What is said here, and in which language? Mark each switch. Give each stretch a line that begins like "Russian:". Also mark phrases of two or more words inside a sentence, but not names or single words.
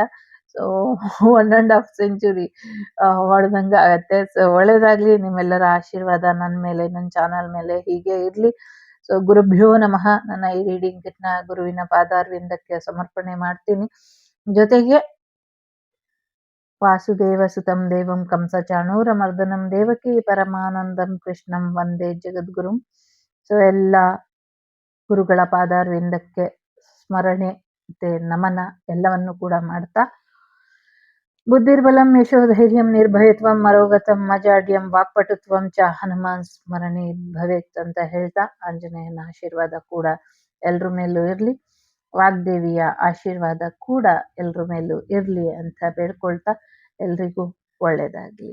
Kannada: ಸೊ 1.5 ಸೆಂಚುರಿ ಹೊಡೆದಂಗ ಆಗತ್ತೆ. ಸೊ ಒಳ್ಳೇದಾಗ್ಲಿ. ನಿಮ್ಮೆಲ್ಲರ ಆಶೀರ್ವಾದ ನನ್ನ ಮೇಲೆ, ನನ್ನ ಚಾನಲ್ ಮೇಲೆ ಹೀಗೆ ಇರ್ಲಿ.
Sanskrit: ಸೊ ಗುರುಭ್ಯೋ ನಮಃ.
Kannada: ನನ್ನ ಈ
English: reading kit
Kannada: ಗುರುವಿನ ಪಾದಾರವಿಂದಕ್ಕೆ ಸಮರ್ಪಣೆ ಮಾಡ್ತೀನಿ.
Sanskrit: ಜೊತೆಗೆ ವಾಸುದೇವ ಸುತಂ ದೇವಂ ಕಂಸಚಾಣೂರ ಮರ್ದನಂ ದೇವಕಿ ಪರಮಾನಂದಂ ಕೃಷ್ಣಂ ವಂದೇ ಜಗದ್ಗುರುಂ.
Kannada: ಸೊ ಎಲ್ಲ ಗುರುಗಳ ಪಾದಾರವಿಂದಕ್ಕೆ ಸ್ಮರಣೆ ಮತ್ತೆ ನಮನ ಎಲ್ಲವನ್ನು ಕೂಡ ಮಾಡ್ತಾ,
Sanskrit: ಬುದ್ಧಿರ್ಬಲಂ ಯಶೋಧೈರ್ಯಂ ನಿರ್ಭಯತ್ವಂ ಮರೋಗತಂ ಅಜಾಡ್ಯಂ ವಾಕ್ಪಟುತ್ವಂ ಚ ಹನುಮಾನ್ ಸ್ಮರಣೆ ಭವೇತ್
Kannada: ಅಂತ ಹೇಳ್ತಾ, ಆಂಜನೇಯನ ಆಶೀರ್ವಾದ ಕೂಡ ಎಲ್ರ ಮೇಲೂ ಇರ್ಲಿ, ವಾಗ್ದೇವಿಯ ಆಶೀರ್ವಾದ ಕೂಡ ಎಲ್ರ ಮೇಲೂ ಇರ್ಲಿ ಅಂತ ಬೇಡ್ಕೊಳ್ತಾ, ಎಲ್ರಿಗೂ ಒಳ್ಳೇದಾಗ್ಲಿ.